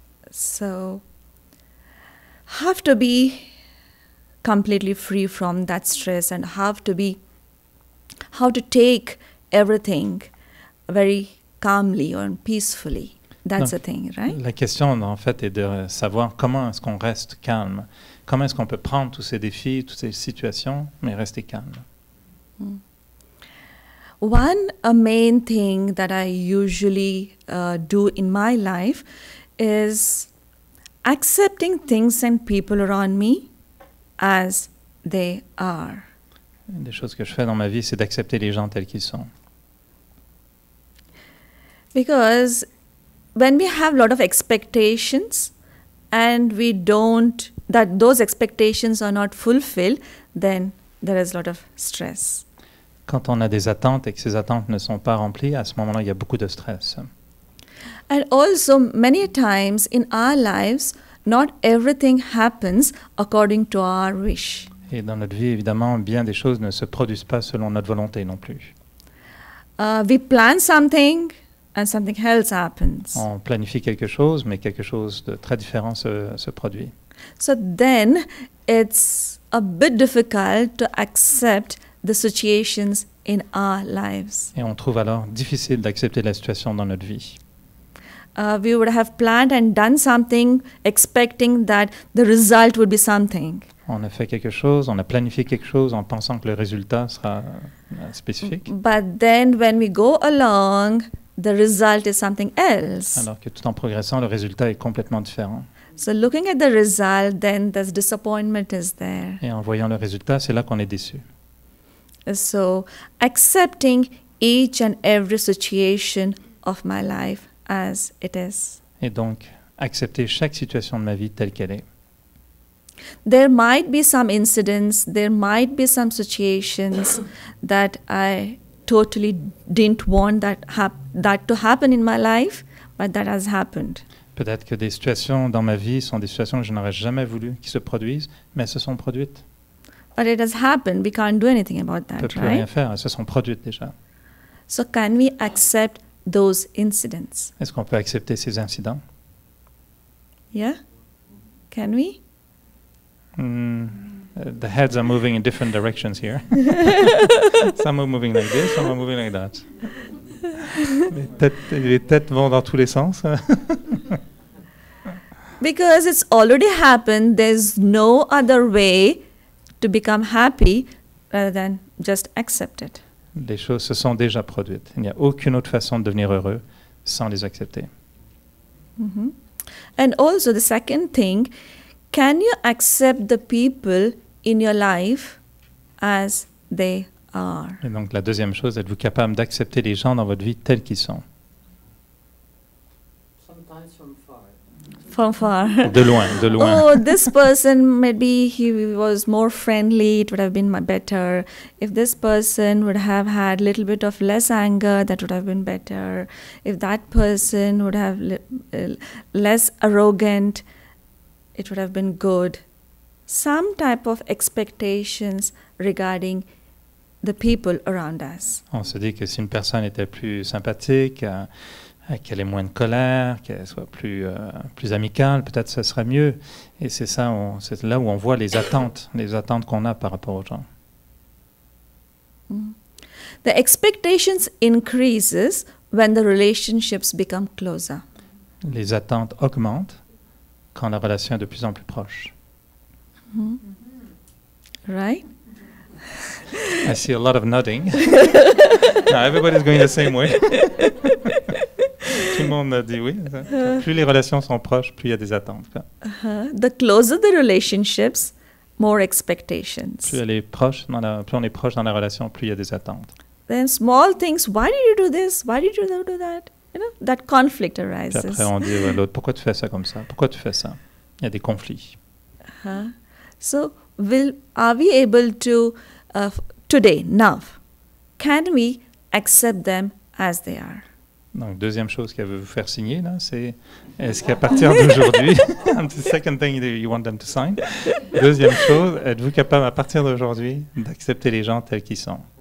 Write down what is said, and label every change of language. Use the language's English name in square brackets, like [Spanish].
[English] So, have to be completely free from that stress and how to take everything very calmly or peacefully. That's the thing, right? [French] La question, en fait, est de savoir comment est-ce qu'on reste calme. Comment est-ce qu'on peut prendre tous ces défis, toutes ces situations, mais rester calme. [English] One main thing that I usually do in my life is accepting things and people around me as they are. [French] Une des choses que je fais dans ma vie, c'est d'accepter les gens tels qu'ils sont. [English] Because when we have a lot of expectations and those expectations are not fulfilled, then there is a lot of stress. [French] Quand on a des attentes et que ces attentes ne sont pas remplies, à ce moment-là, il y a beaucoup de stress. [English] And also, many times in our lives, not everything happens according to our wish. [French] Et dans notre vie, évidemment, bien des choses ne se produisent pas selon notre volonté non plus. [English] We plan something and something else happens. [French] On planifie quelque chose, mais quelque chose de très différent se produit. [English] So then it's a bit difficult to accept the situations in our lives. [French] Et on trouve alors difficile d'accepter la situation dans notre vie. [English] We would have planned and done something expecting that the result would be something. [French] On a fait quelque chose, on a planifié quelque chose en pensant que le résultat sera spécifique, [English] But then when we go along, the result is something else. [French] alors que tout en progressant, le résultat est complètement différent. [English] So looking at the result, then this disappointment is there. [French] Et en voyant le résultat, c'est là qu'on est déçu. [English] So accepting each and every situation of my life as it is. [French] Et donc, accepter chaque situation de ma vie telle qu'elle est. [English] There might be some incidents, there might be some situations that I totally didn't want that to happen in my life, but that has happened. [French] Peut-être que des situations dans ma vie sont des situations que je n'aurais jamais voulu qu'ils se produisent, mais elles se sont produites. [English] But it has happened, we can't do anything about [French] On ne [English] that, [French] peut plus rien [English] right? [French] faire, elles se sont produites déjà. [English] So can we accept those incidents? [French] Est-ce qu'on peut accepter ces incidents? [English] Yeah? Can we? The heads are moving in different directions here. Some are moving like this, some are moving like that. [French] Les têtes vont dans tous les sens. [English] Because it's already happened, there's no other way to become happy rather than just accept it. [French] Les choses se sont déjà produites. Il n'y a aucune autre façon de devenir heureux sans les accepter. Mhm. [English] And also the second thing, can you accept the people in your life as they are? [French] Et donc la deuxième chose, êtes-vous capable d'accepter les gens dans votre vie tels qu'ils sont? [English] Sometimes from far. From far. [French] De loin, de loin. [English] Oh, this person, maybe he was more friendly, it would have been better. If this person would have had a little bit of less anger, that would have been better. If that person would have less arrogant, it would have been good. Some type of expectations regarding the people around us. [French] On se dit que si une personne était plus sympathique, qu'elle ait moins de colère, qu'elle soit plus amicale, peut-être ce serait mieux. Et c'est ça, c'est là où on voit les attentes qu'on a par rapport aux gens. [English] The expectations increases when the relationships become closer. [French] Les attentes augmentent quand la relation est de plus en plus proche. [English] Right? I see a lot of nodding. No, everybody's going the same way. [French] Tout le monde dit oui. Plus les relations sont proches, plus il y a des attentes. [English] The closer the relationships, more expectations. [French] Plus elle est proche plus on est proche dans la relation, plus il y a des attentes. [English] Then small things, why did you do this? Why did you do that? You know, that conflict [French] Puis [English] arises. [French] après, on dit à l'autre, pourquoi tu fais ça comme ça? Pourquoi tu fais ça? Il y a des conflits. [English] So, are we able to, today, now, can we accept them as they are? [French] Donc, deuxième chose qu'elle veut vous faire signer, là, c'est est-ce qu'à partir d'aujourd'hui, [English] the second thing that you want them to sign, [French] deuxième chose, êtes-vous capable à partir d'aujourd'hui d'accepter les gens tels qu'ils sont?